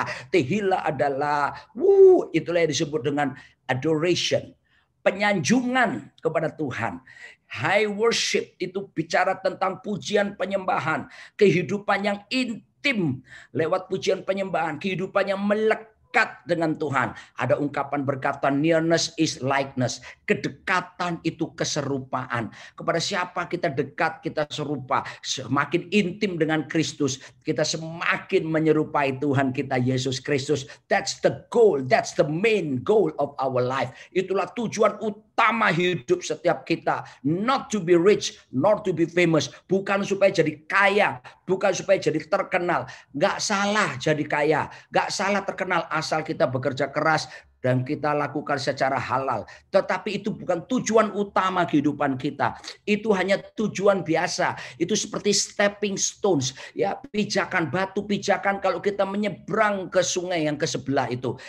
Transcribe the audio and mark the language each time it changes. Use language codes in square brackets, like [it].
[id] Tehillah adalah itulah yang disebut dengan adoration, penyanjungan kepada Tuhan. High worship itu bicara tentang pujian penyembahan, kehidupan yang intim lewat pujian penyembahan, kehidupan yang melekat dengan Tuhan. Ada ungkapan berkata [en] nearness is likeness. [id] Kedekatan itu keserupaan. Kepada siapa kita dekat, kita serupa. Semakin intim dengan Kristus, kita semakin menyerupai Tuhan kita Yesus Kristus. [en] That's the goal. That's the main goal of our life. [id] Itulah tujuan utama hidup setiap kita. [en] Not to be rich, not to be famous. [id] Bukan supaya jadi kaya, bukan supaya jadi terkenal. Gak salah jadi kaya, gak salah terkenal asal kita bekerja keras dan kita lakukan secara halal. Tetapi itu bukan tujuan utama kehidupan kita. Itu hanya tujuan biasa. Itu seperti stepping stones, ya, pijakan batu, pijakan kalau kita menyeberang ke sungai yang ke sebelah itu.